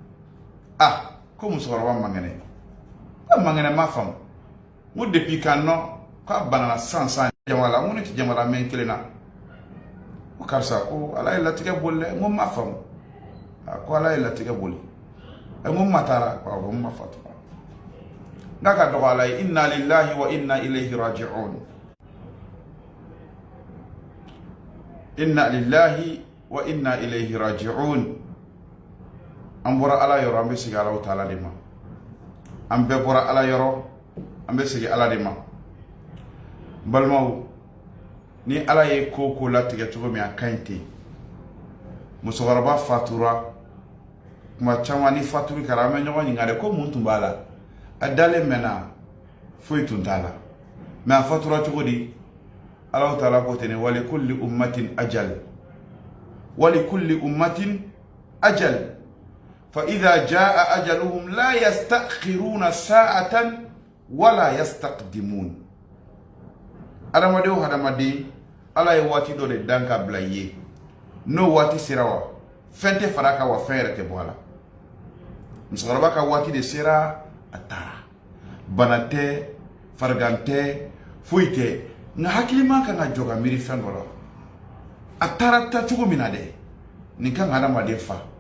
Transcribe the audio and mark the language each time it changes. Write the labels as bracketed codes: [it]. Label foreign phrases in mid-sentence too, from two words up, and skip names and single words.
[bm] ko musokɔrɔba man kɛnɛ man kɛnɛ ma faamu n ko depuis k'a nɔ k'a banana sisan jama la n ko ne tɛ jama la mɛ n kelen na ko karisa ko Ala ye latigɛ boli dɛ n ko n ma faamu ko Ala ye latigɛ boli n ko n ma taara ko n ma fatu n ka dɔgɔ Ala ye [ar] إنا لله وإنا إليه راجعون إنا لله وإنا إليه راجعون [bm] an bɔra Ala yɔrɔ an bɛ sigi Ala Taala de ma an bɛɛ bɔra Ala yɔrɔ an bɛ sigi Ala de ma balimaw ni Ala ye ko latigɛ cogo min a ka ɲi ten musokɔrɔba fatura kuma caman ni faturi kɛra an bɛ ɲɔgɔn ɲininka de ko mun tun b'a la a dalen mɛnna foyi tun t'a la mɛ a fatura cogo di Ala Taala ko ten [ar] ولكل أمة أجل ولكل أمة أجل [bm] فإذا [ar] جاء أجلهم لا يستأخرون ساعة ولا يستقدمون [bm] adamadenw hadamaden Ala ye waati dɔ de dan ka bila i ye n'o waati sera wa fɛn tɛ fara kan wa fɛn yɛrɛ tɛ bɔ a la musokɔrɔba ka waati de sera a taara bana tɛ farigan tɛ foyi tɛ nka hakilima kan ka jɔ ka miiri fɛn dɔ la a taara ta cogo min na dɛ nin kan ka hadamaden fa